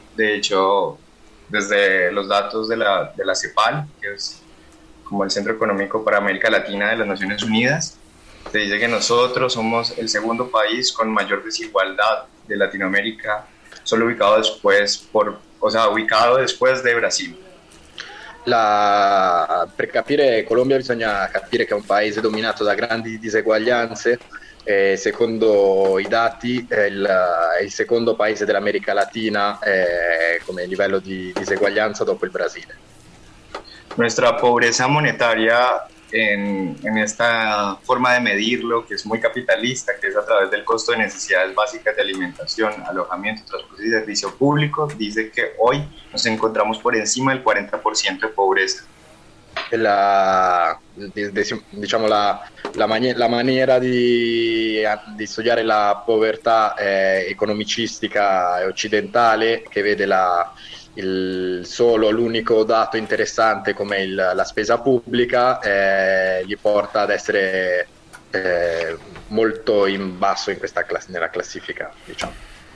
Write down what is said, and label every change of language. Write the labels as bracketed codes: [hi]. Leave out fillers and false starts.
[es] De hecho, desde los datos de la CEPAL, que es como el Centro Económico para América Latina de las Naciones Unidas, se dice que nosotros somos el segundo país con mayor desigualdad de Latinoamérica, solo ubicado después ubicado después de Brasil. [it] Per capire Colombia bisogna capire che è un paese dominato da grandi diseguaglianze. Secondo i dati è il secondo paese dell'America Latina come livello di diseguaglianza dopo il Brasile. [es] Nuestra pobreza monetaria en esta forma de medirlo, que es muy capitalista, que es a través del costo de necesidades básicas de alimentación, alojamiento, transporte y servicio público, dice que hoy nos encontramos por encima del 40% de pobreza. [it] La maniera di studiare la povertà economicistica occidentale, che vede l'unico dato interessante come la spesa pubblica, gli porta ad essere molto in basso in questa nella classifica, diciamo.